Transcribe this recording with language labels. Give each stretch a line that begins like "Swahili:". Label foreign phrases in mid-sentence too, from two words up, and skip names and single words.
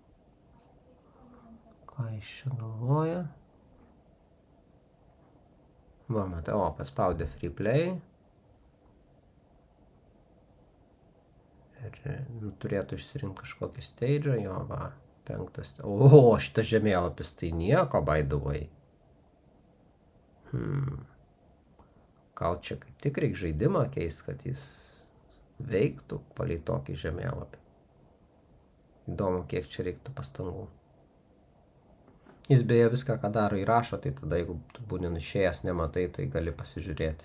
Lithuanian: Ką jis čia galvoja? Va, matai, paspaudė
English: free play.
Lithuanian: Ir turėtų išsirinkti kažkokį stage'ą, jo, va, 5. Šitas žemėlapis tai nieko,
English: by the way.
Lithuanian: Gal čia kaip tik reikia žaidimą keisti, kad jis veiktų palei tokį žemėlapį. Įdomu, kiek čia reiktų pastangų. Jis beje viską, ką daro, įrašo, tai tada, jeigu tu būni išėjęs, nematai, tai gali pasižiūrėti.